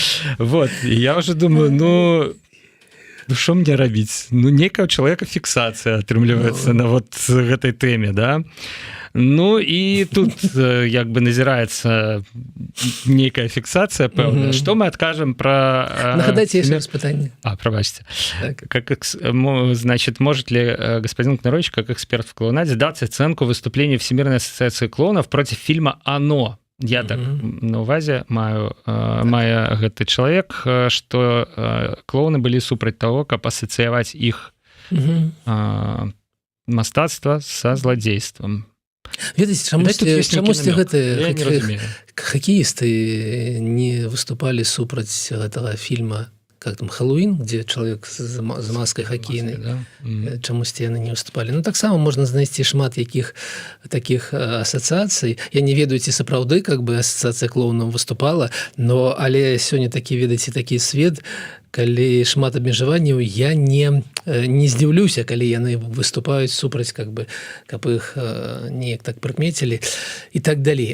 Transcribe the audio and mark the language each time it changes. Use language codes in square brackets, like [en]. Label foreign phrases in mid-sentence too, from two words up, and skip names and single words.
[be] Вот, і я ўжо думаю, Ну што мне рабіць? Ну нейкая чалавека фіксацыя атрымліваецца на вот гэтай тэме, да? Ну і тут як бы назіраецца нейкая фіксацыя пэўная. Што мы адкажам пра... Нагадайте [ru] еще раз [be] пытанне. Пробачьте. [ru] Значит, может ли господин Кнарович, как эксперт в клоунаде, дать оценку выступлению Всемирной ассоциации клоунов против фильма «Оно»? [be] Я так на увазе маю гэты чалавек, што клоуны былі супраць таго, каб асацыяваць іх мастацтва са зладзействам. Ведаеце, чамусьці гэтыя хакеісты не выступалі супраць гэтага фільма, [ru] как там, [be] «Хэллоуін», где чалавек з маскай хакейнай, чамусьці яны не выступалі. Ну, таксама можна знайсці шмат якіх такіх асацыяцый. Я не ведаю, ці сапраўды [ru] как бы [be] асацыяцыя клоунаў выступала, але сёння такі, ведаеце, такі свет, калі шмат абмежаванняў, я не здзіўлюся, калі яны выступаюць супраць, [ru] как бы, [be] каб іх неяк так прыкмецілі і так далей.